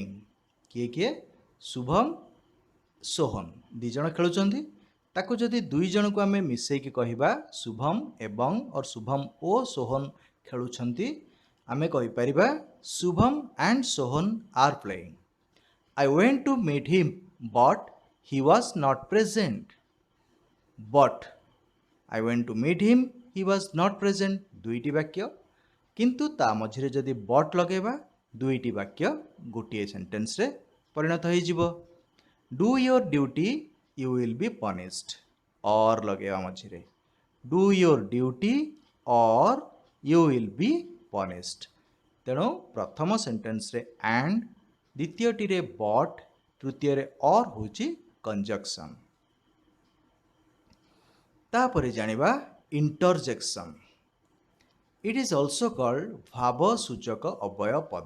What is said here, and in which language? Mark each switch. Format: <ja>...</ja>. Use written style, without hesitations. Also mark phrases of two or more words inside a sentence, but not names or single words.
<or>କିଏ କିଏ? ଶୁଭମ, ସୋହନ ଦୁଇ ଜଣ ଖେଳୁଛନ୍ତି। ତାକୁ ଯଦି ଦୁଇ ଜଣକୁ ଆମେ ମିଶେଇକି କହିବା ଶୁଭମ ଏବଂ ଶୁଭମ ଓ ସୋହନ ଖେଳୁଛନ୍ତି, ଆମେ କହିପାରିବା</or> <en>Shubham and Sohan are playing. I went to meet him but he was not present. But I went to meet him, he was not present। ଦୁଇଟି ବାକ୍ୟ, କିନ୍ତୁ ତା ମଝିରେ ଯଦି but ଲଗେଇବା ଦୁଇଟି ବାକ୍ୟ ଗୋଟିଏ ସେଣ୍ଟେନ୍ସରେ ପରିଣତ ହୋଇଯିବ। Do your duty, you will be punished। or</en> <or>ଲଗେଇବା ମଝିରେ</or> <en>do your duty or you will be punished।</en> <or>ତେଣୁ ପ୍ରଥମ ସେଣ୍ଟେନ୍ସରେ and, ଦ୍ୱିତୀୟଟିରେ but, ତୃତୀୟରେ or ହେଉଛି କଞ୍ଜକ୍ସନ୍। ତାପରେ ଜାଣିବା ଇଣ୍ଟରଜେକ୍ସନ୍।</or> <en>it is also called</en> <or>ଭାବ ସୂଚକ ଅବ୍ୟୟ ପଦ।</or>